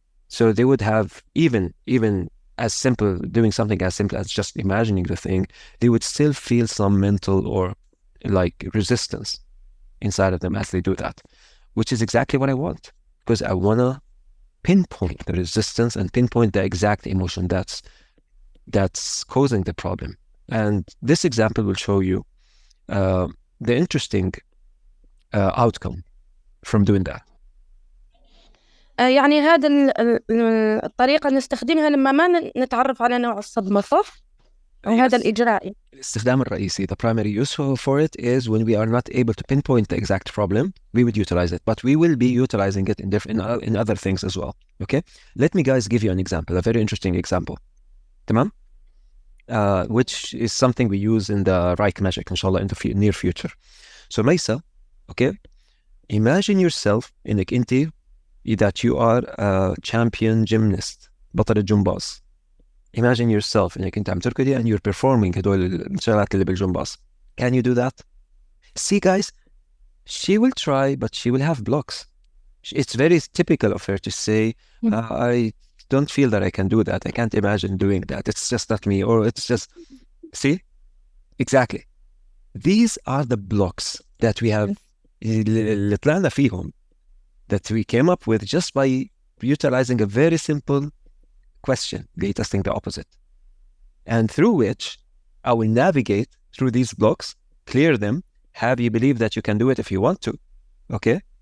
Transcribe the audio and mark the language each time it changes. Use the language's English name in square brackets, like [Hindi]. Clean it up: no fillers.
[English] So they would have even as simple, doing something as simple as just imagining the thing, they would still feel some mental or like resistance inside of them as they do that, which is exactly what I want, because I want to pinpoint the resistance and pinpoint the exact emotion that's causing the problem. And this example will show you the interesting outcome from doing that. [Arabic] يعني هذا الطريقة نستخدمها لما ما نتعرف على نوع الصدمة، صح؟ هذا الإجراء. الاستخدام الرئيسي, [English] the primary use for it is when we are not able to pinpoint the exact problem, we would utilize it, but we will be utilizing it in other things as well. Okay, let me guys give you an example, a very interesting example. [Arabic] تمام? [English] Which is something we use in the ReiK magic, inshallah, in the near future. So Maisa, okay, imagine yourself [Arabic] انك انت [English] that you are a champion gymnast, [Arabic] بطل الجمباز. [English] Imagine yourself [Arabic] انك انت عم تركضي [English] and you're performing [Arabic] هدول الشغلات اللي بالجمباز. [English] Can you do that? See guys, she will try, but she will have blocks. It's very typical of her to say, I don't feel that I can do that. I can't imagine doing that. It's just not me. Or it's just, see? Exactly. These are the blocks that we have [Arabic] اللي طلعنا فيهم, [English] that we came up with just by utilizing a very simple question, testing the opposite, and through which I will navigate through these blocks, clear them, have you believe that you can do it if you want to, okay?